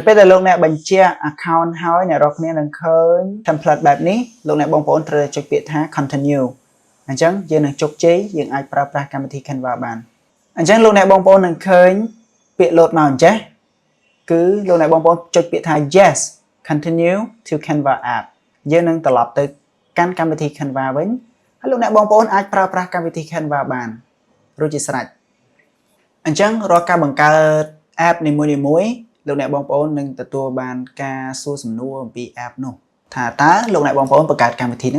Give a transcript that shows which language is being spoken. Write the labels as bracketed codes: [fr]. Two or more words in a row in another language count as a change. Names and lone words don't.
[km] ពេលដែលលោកអ្នកបញ្ជាក់ account ហើយអ្នកនរគ្នានឹងឃើញ template បែបនេះលោកអ្នកបងប្អូនត្រូវចុចពាក្យថា continue អញ្ចឹងយើងនឹងជោគជ័យយើងអាចប្រើប្រាស់កម្មវិធី Canva បានអញ្ចឹងលោកអ្នកបងប្អូននឹងឃើញពាក្យ load មកអញ្ចេះគឺលោកអ្នកបងប្អូនចុចពាក្យថា [en] yes continue to Canva app [km] យើងនឹងត្រឡប់ទៅកាន់កម្មវិធី Canva វិញហើយលោកអ្នកបងប្អូនអាចប្រើប្រាស់កម្មវិធី Canva បានរួចជាស្រេចអញ្ចឹងរាល់ការបង្កើត app នីមួយៗលោកអ្នកបងប្អូននឹងទទួលបានការសួរសំណួរអំពី app នោះថាតើលោកអ្នកបងប្អូនបង្កើតកម្មវិធីនឹង